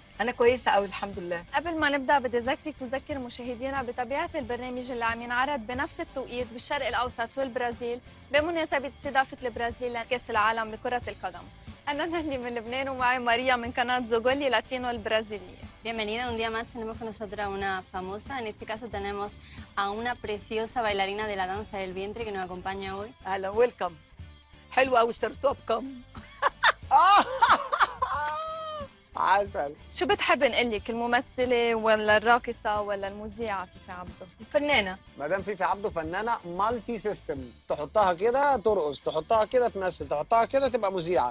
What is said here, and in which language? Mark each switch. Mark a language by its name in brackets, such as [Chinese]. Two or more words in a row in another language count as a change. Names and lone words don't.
[Arabic] انا كويسه قوي الحمد لله. قبل ما نبدا بدي اذكرك وذكر مشاهدينا بطبيعه البرنامج اللي عم ينعرض بنفس التوقيت بالشرق الاوسط والبرازيل بمناسبه استضافه البرازيل لكاس العالم لكره القدم. انا نهلي من لبنان ومعي ماريا من قناه زوجولي لاتينو البرازيليه. [Spanish] Bienvenida, un día más tenemos con nosotros a una famosa, en este caso tenemos a una preciosa bailarina de la danza del vientre que nos acompaña hoy. [Arabic] اهلا ويلكم. حلو قوي اشتريتوها بكم؟ عسل. شو بتحب نقلك، الممثله ولا الراقصه ولا المذيعه فيفي عبده؟ الفنانه. مدام فيفي عبده فنانه [English] multi system, [Arabic] تحطها كده ترقص، تحطها كده تمثل، تحطها كده تبقى مذيعه.